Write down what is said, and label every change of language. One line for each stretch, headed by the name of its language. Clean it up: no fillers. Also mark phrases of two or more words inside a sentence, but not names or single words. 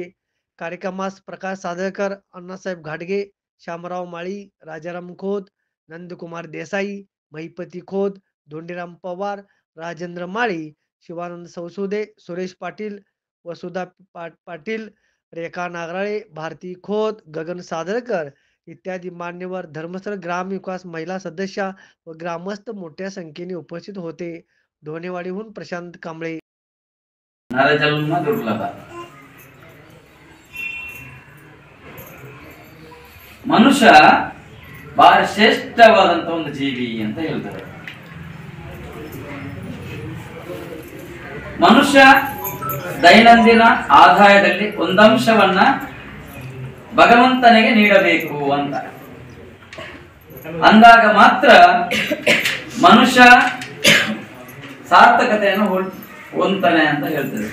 Marathi: कार्यक्रमास प्रकाश सादरकर, अण्णासाहेब घाटगे, शामराव माळी, राजाराम खोत, नंदकुमार देसाई, महिपती खोत, धोंडीराम पवार, राजेंद्र माळी, शिवानंद सौसुदे, सुरेश पाटील, वसुधा पाटील, रेखा नागराळे, भारती खोत, गगन सादरकर इत्यादी मान्यवर, धर्मस्थळ ग्रामविकास महिला सदस्या व ग्रामस्थ मोठ्या संख्येने उपस्थित होते. ढोणेवाडीहून प्रशांत कांबळे.
Kannada: ಮನುಷ್ಯ ಬಹಳ ಶ್ರೇಷ್ಠವಾದಂತ ಒಂದು ಜೀವಿ ಅಂತ ಹೇಳ್ತಾರೆ. ಮನುಷ್ಯ ದೈನಂದಿನ ಆದಾಯದಲ್ಲಿ ಒಂದಂಶವನ್ನ ಭಗವಂತನಿಗೆ ನೀಡಬೇಕು ಅಂತ ಅಂದಾಗ ಮಾತ್ರ ಮನುಷ್ಯ ಸಾರ್ಥಕತೆಯನ್ನು ಹೊಂದ್ತಾನೆ ಅಂತ ಹೇಳ್ತದೆ.